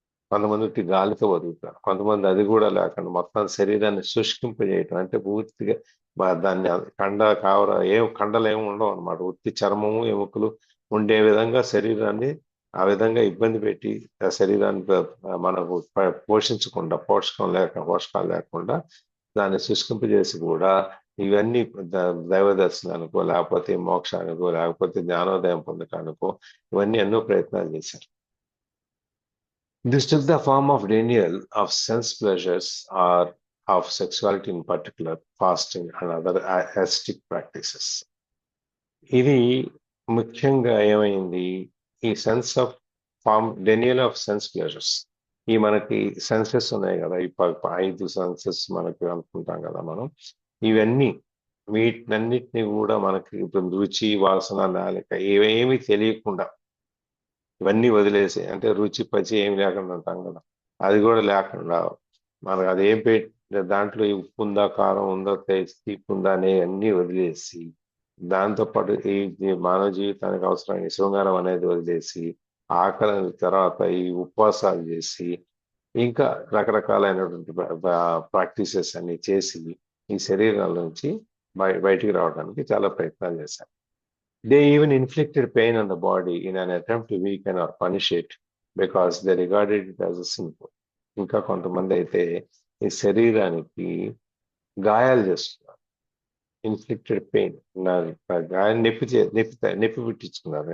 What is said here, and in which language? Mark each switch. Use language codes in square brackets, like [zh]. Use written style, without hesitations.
[te] కొంతమంది ఉత్తి గాలితో బతుకుతారు, కొంతమంది అది కూడా లేకుండా మొత్తం శరీరాన్ని శుష్కింపజేయటం అంటే పూర్తిగా దాన్ని కండలు ఏమి ఉండవు అనమాట, ఉత్తి చర్మము, ఎముకలు ఉండే విధంగా శరీరాన్ని ఆ విధంగా ఇబ్బంది పెట్టి ఆ శరీరాన్ని మనకు పోషించకుండా, పోషకాలు లేకుండా దాన్ని శుష్కింపజేసి కూడా ఇవన్నీ దైవ దర్శనానికో లేకపోతే మోక్షానికో లేకపోతే జ్ఞానోదయం పొందటానికో ఇవన్నీ ఎన్నో ప్రయత్నాలు చేశారు. [en] This took the form of denial of sense pleasures or of sexuality in particular, fasting and other ascetic practices. [te] ఇది ముఖ్యంగా ఏమైంది, ఈ [en] sense of denial of sense pleasures, [te] ఈ మనకి సెన్సెస్ ఉన్నాయి కదా, ఈ 5 సెన్సెస్ మనకి అనుకుంటాం కదా మనం, ఇవన్నీ వీటన్నిటిని కూడా మనకి ఇప్పుడు రుచి, వాసన, నాలిక ఇవేమి తెలియకుండా ఇవన్నీ వదిలేసి, అంటే రుచి పచి ఏమి లేకుండా ఉంటాం కదా, అది కూడా లేకుండా మనకు అది ఏం దాంట్లో ఉప్పు ఉందా, కారం ఉందా, తీపి ఉందా అనే అన్ని వదిలేసి, దాంతోపాటు ఈ మానవ జీవితానికి అవసరమైన శృంగారం అనేది వదిలేసి, ఆకలి తర్వాత ఈ ఉపవాసాలు చేసి, ఇంకా రకరకాలైనటువంటి ప్రాక్టీసెస్ అన్ని చేసి ఈ శరీరాల నుంచి బయటికి రావడానికి చాలా ప్రయత్నాలు చేశారు. [en] They even inflicted pain on the body in an attempt to weaken or punish it because they regarded it as a sinful. [te] ఇంకా కొంతమంది అయితే ఈ శరీరానికి గాయాలు చేస్తున్నారు, [en] inflicted pain, [te] గాయం నొప్పి పుట్టించుకున్నారు.